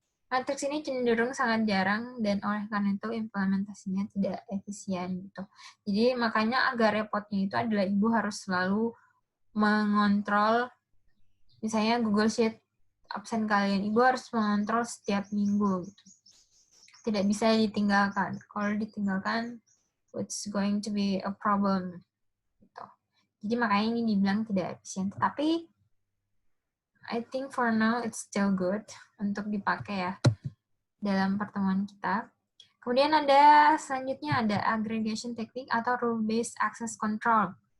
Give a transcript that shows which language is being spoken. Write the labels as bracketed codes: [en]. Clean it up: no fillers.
[id] Matriks ini cenderung sangat jarang, dan oleh karena itu implementasinya tidak efisien. Gitu. Jadi makanya agak repotnya itu adalah Ibu harus selalu mengontrol, misalnya Google Sheet absen kalian, Ibu harus mengontrol setiap minggu. Gitu. Tidak bisa ditinggalkan. [en] Kalau ditinggalkan, it's going to be a problem. [id] Gitu. Jadi makanya ini dibilang tidak efisien. Tapi I think for now it's still good untuk dipakai ya dalam pertemuan kita. Kemudian ada selanjutnya ada aggregation technique atau rule-based access control.